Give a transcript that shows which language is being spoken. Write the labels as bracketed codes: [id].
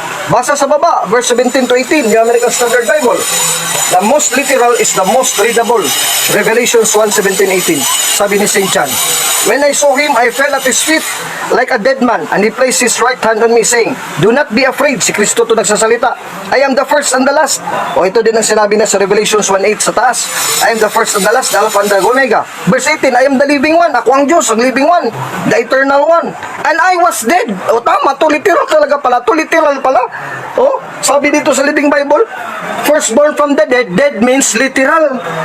[tl] Basa sa baba, verse 17 to 18, New American Standard Bible. [en] The most literal is the most readable. Revelations 1:17-18. [tl] Sabi ni St. [en] John, when I saw him, I fell at his feet like a dead man, and he placed his right hand on me, saying, do not be afraid. [tl] Si Kristo to nagsasalita. [en] I am the first and the last. [tl] O ito din ang sinabi na sa Revelations 1:8 sa taas. [en] I am the first and the last, the Alpha and the Omega. Verse 18, I am the living one. [tl] Ako ang Diyos, ang [en] living one, the eternal one. And I was dead. [tl] O tama, to literal talaga pala. To literal pala. O, sabi dito sa Living Bible, [en] firstborn from the dead. Dead means literal.